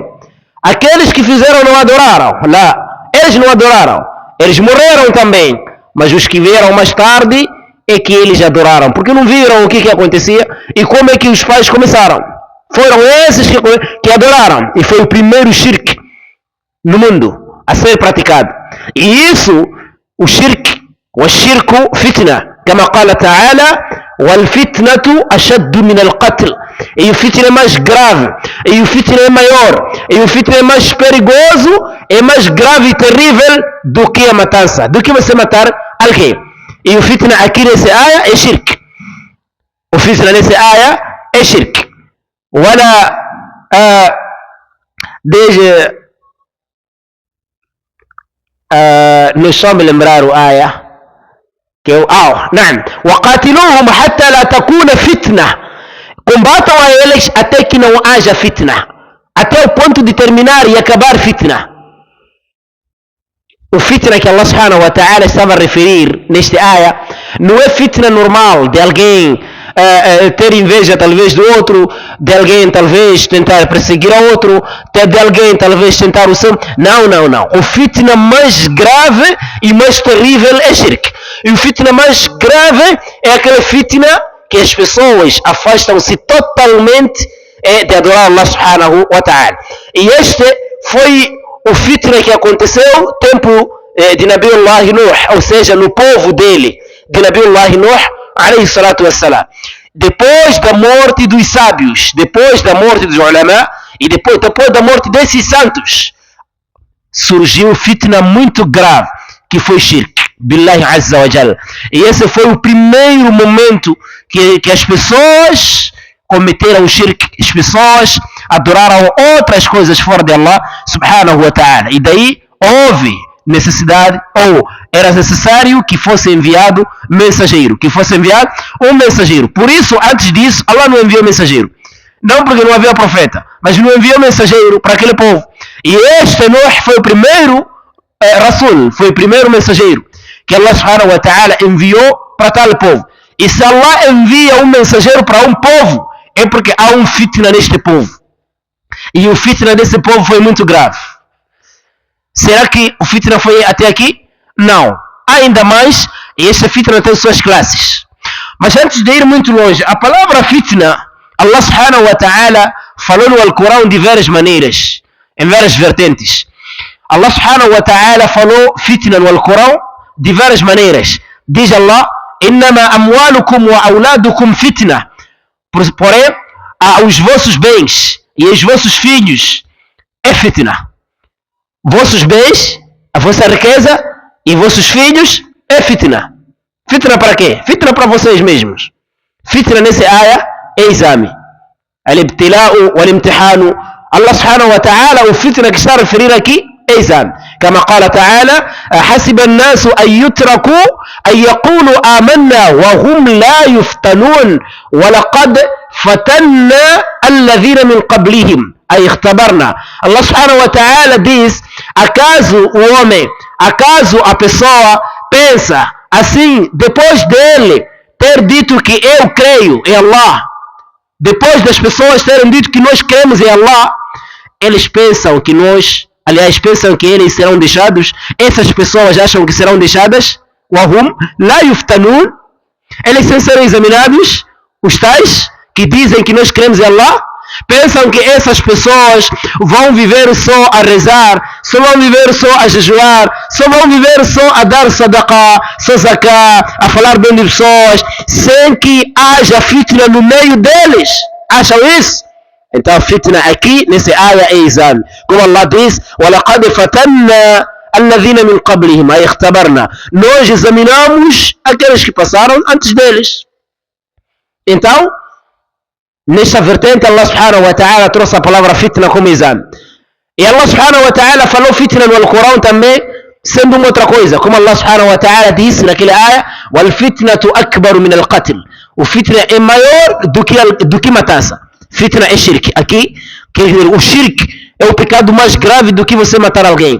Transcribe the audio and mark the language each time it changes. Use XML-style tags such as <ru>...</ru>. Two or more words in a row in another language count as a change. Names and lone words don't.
<pt>Aqueles que fizeram não adoraram, lá, eles não adoraram, eles morreram também, mas os que vieram mais tarde é que eles adoraram, porque não viram o que acontecia e como é que os pais começaram. Foram esses que adoraram, e foi o primeiro shirk no mundo a ser praticado. E isso, o shirk,</pt> <ar>والشرك فتنة كما قال تعالى والفتنة أشد من القتل.</ar> <pt>E o fitna é mais grave, e o fitna é maior, e o fitna é mais perigoso, é mais grave e terrível do que a matança, do que você matar alguém. E o fitna aqui nessa aya é shirk. O fitna nessa aya é shirk. Wala não só me lembrar o aya que é o</pt> <ar>نعم وقاتلوهم حتى لا تكون فتنة.</ar> <pt>Combatam a eles até que não haja fitna, até o ponto de terminar e acabar fitna. O fitna que Allah</pt> <ar>سبحانه وتعالى</ar> <pt>estava a referir neste aya não é fitna normal de alguém ter inveja talvez do outro, de alguém talvez tentar perseguir a outro, de alguém talvez tentar o seu. Não. O fitna mais grave e mais terrível é shirk. E o fitna mais grave é aquela fitna que as pessoas afastam-se totalmente de adorar Allah</pt> <ar>سبحانه وتعالى.</ar> <pt>E este foi o fitna que aconteceu no tempo de Nabiullah Nuh, ou seja, no povo dele, de Nabiullah Nuh,</pt> <ar>عليه الصلاة والسلام.</ar> <pt>Depois da morte dos sábios, depois da morte dos ulama, e depois da morte desses santos, surgiu fitna muito grave, que foi</pt> <ar>شرك بالله عز وجل.</ar> <pt>E esse foi o primeiro momento que as pessoas cometeram shirk, as pessoas adoraram outras coisas fora de Allah</pt> <ar>سبحانه وتعالى.</ar> <pt>E daí houve necessidade, ou era necessário que fosse enviado mensageiro, que fosse enviado um mensageiro. Por isso, antes disso, Allah não enviou mensageiro. Não porque não havia profeta, mas não enviou mensageiro para aquele povo. E este Nuh foi o primeiro Rasul, foi o primeiro mensageiro que Allah</pt> <ar>سبحانه وتعالى</ar> <pt>enviou para tal povo. E se Allah envia um mensageiro para um povo, é porque há um fitna neste povo. E o fitna desse povo foi muito grave. Será que o fitna foi até aqui? Não. Ainda mais, e esta fitna tem suas classes. Mas antes de ir muito longe, a palavra fitna, Allah</pt> <ar>سبحانه وتعالى</ar> <pt>falou no Alcorão de várias maneiras, em várias vertentes. Allah</pt> <ar>سبحانه وتعالى</ar> <pt>falou fitna no Alcorão de várias maneiras.</pt> <ar>Diz Allah: إنما أموالكم وأولادكم فتنة.</ar> <pt>Porém, os vossos bens e os vossos filhos é fitna. Vossos bens, a vossa riqueza e vossos filhos é fitna. Fitna para quê? Fitna para vocês mesmos. Fitna nesse aya é exame.</pt> <ar>الابتلاء والامتحان.</ar> <pt>Allah</pt> <ar>سبحانه وتعالى,</ar> <pt>o fitna que está a referir aqui é exame.</pt> <ar>كما قال تعالى: حسب الناس أن يتركوا أن يقولوا آمنا وهم لا يفتنون ولقد فتنا الذين من قبلهم أي اختبرنا.</ar> <pt>Allah</pt> <ar>سبحانه وتعالى</ar> <pt>diz: acaso o homem, acaso a pessoa pensa assim depois dele ter dito que eu creio em Allah, depois das pessoas terem dito que nós cremos em Allah, eles pensam que nós, aliás, pensam que eles serão deixados. Essas pessoas acham que serão deixadas.</pt> <ar>وهم لا يفتنون.</ar> <pt>Eles sem serem examinados. Os tais que dizem que nós cremos em Allah pensam que essas pessoas vão viver só a rezar, só vão viver só a jejuar, só vão viver só a dar sadaqah, só zakah, a falar bem de pessoas, sem que haja fitna no meio deles. Acham isso? Então a fitna aqui nesse aya é exame. Como Allah diz:</pt> <ar>وَلَقَدْ فَتَنَّا الَّذِينَ مِنْ قَبْلِهِمْ أَيْ اخْتَبَرْنَا.</ar> <pt>Nós examinamos aqueles que passaram antes deles. Então, nesta vertente, Allah</pt> <ar>سبحانه وتعالى</ar> <pt>trouxe a palavra fitna como exame. E Allah</pt> <ar>سبحانه وتعالى</ar> <pt>falou fitna no Alcorão também, sendo uma outra coisa. Como Allah</pt> <ar>سبحانه وتعالى</ar> <pt>disse naquele aya:</pt> <ar>وَالْفِتْنَةُ أَكْبَرُ مِنَ الْقَتْلِ.</ar> <pt>O fitna é maior do que matança. Fitna é shirk. Aqui, o shirk é o pecado mais grave do que você matar alguém.</pt>